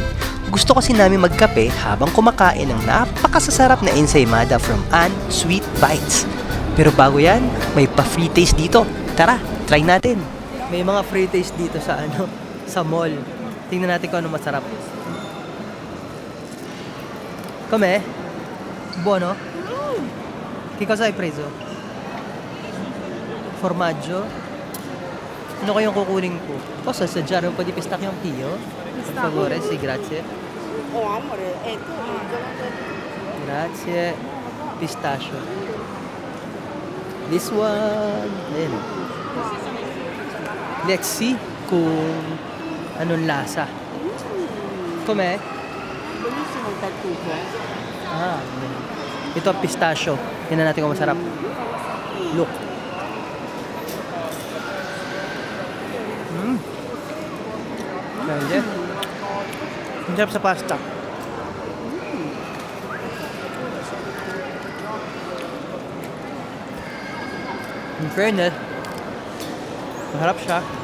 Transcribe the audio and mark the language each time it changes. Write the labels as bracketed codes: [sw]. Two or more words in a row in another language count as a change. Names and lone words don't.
[tl] Gusto kasi namin magkape habang kumakain ng napakasasarap na ensaymada from Ann Sweet Bites. Pero bago yan, may pa-free taste dito. Tara, try natin! May mga free taste dito sa sa mall. Tingnan natin kung ano masarap. [it] Come? Buono? Che cosa hai preso? Formaggio? [tl] Ano kayong kukunin ko? [it] Posso assaggiare un po' di pistacchio anch'io? Per favore, sì, grazie. Oh, amore, Grazie. Pistachio. [en] This one. Ayan. Let's see [tl] kung anong lasa. [it] Com'è? Buonissimo il tartufo. [tl] Ah, ito pistachio. Tingnan natin kung masarap. Look. Pwede. Ang sarap sa pasta. [en] In fairness, [tl] masarap siya.